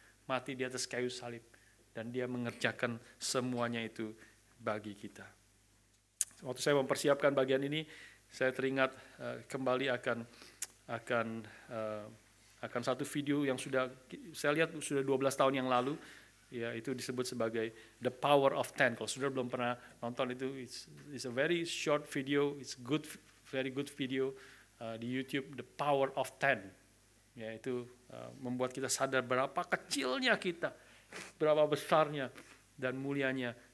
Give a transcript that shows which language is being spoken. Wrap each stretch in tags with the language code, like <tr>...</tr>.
<id>Mati di atas kayu salib. Dan dia mengerjakan semuanya itu bagi kita. Waktu saya mempersiapkan bagian ini, saya teringat kembali akan satu video yang sudah saya lihat sudah 12 tahun yang lalu. Ya, itu disebut sebagai The Power of Ten. Kalau sudah belum pernah nonton itu,</id> <en>it's a very short video, it's good, very good video di YouTube, The Power of Ten.</en> <id>Ya, itu membuat kita sadar berapa kecilnya kita, berapa besarnya dan mulianya.</id>